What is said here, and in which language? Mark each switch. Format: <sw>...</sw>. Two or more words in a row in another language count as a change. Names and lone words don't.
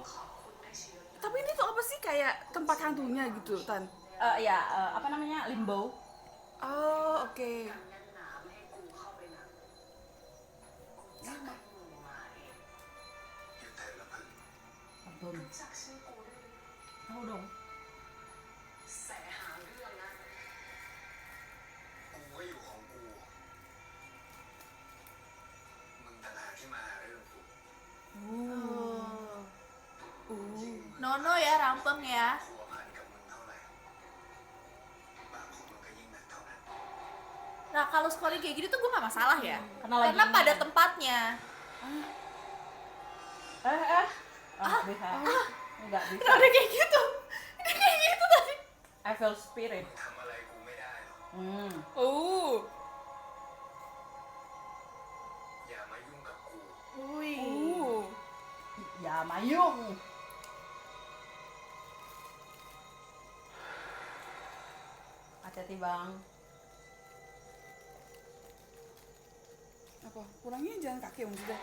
<id>tapi ini tuh apa sih, kayak tempat hantunya gitu, Tan? Apa namanya, limbo. Oh, oke. Abon. Tahu dong.</id> <th>กูก็อยู่ของกู มึงต่างหากที่มาหาเรื่องกู</th> <id>Nono ya, rampeng ya.</id> <th>พัวพันกับมึงเท่าไหร่บาปของมึงก็ยิ่งหนักเท่านั้น</th> <id>Nah kalau scrolling kayak gini tuh gue gak masalah ya. Karena lagi Karena ini pada kan. tempatnya. Bisa. Enggak bisa. Kenapa ada kayak gitu? Ini kayak gitu tadi.</id> <en>I feel spirit.</en> <th>ทำอะไรกูไม่ได้หรอก Oh. อย่ามายุ่งกับกู Wih. Oh.</th> <id>Ya mayung. Hati-hati bang. Apa? Pulangnya jalan kaki maksudnya?</id>